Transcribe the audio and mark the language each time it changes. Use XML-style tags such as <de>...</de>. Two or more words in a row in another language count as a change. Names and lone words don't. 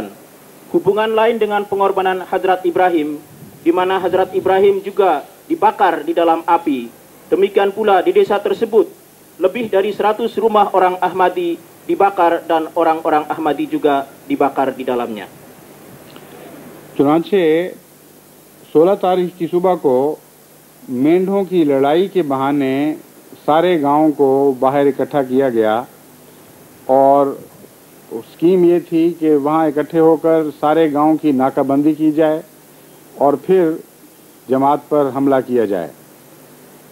<id>Hubungan lain dengan pengorbanan Hazrat Ibrahim, di mana Hazrat Ibrahim juga dibakar di dalam api. Demikian pula di desa tersebut, lebih dari 100 rumah orang Ahmadi dibakar dan orang-orang Ahmadi juga dibakar di dalamnya.</id> <ur>چنانچہ 16 تاریخ کی صبح کو مینڈھوں کی لڑائی کے بہانے سارے گاؤں کو باہر اکٹھا کیا گیا، اور اسکیم یہ تھی کہ وہاں اکٹھے ہو کر سارے گاؤں کی ناکہ بندی کی جائے اور پھر جماعت پر حملہ کیا جائے۔</ur>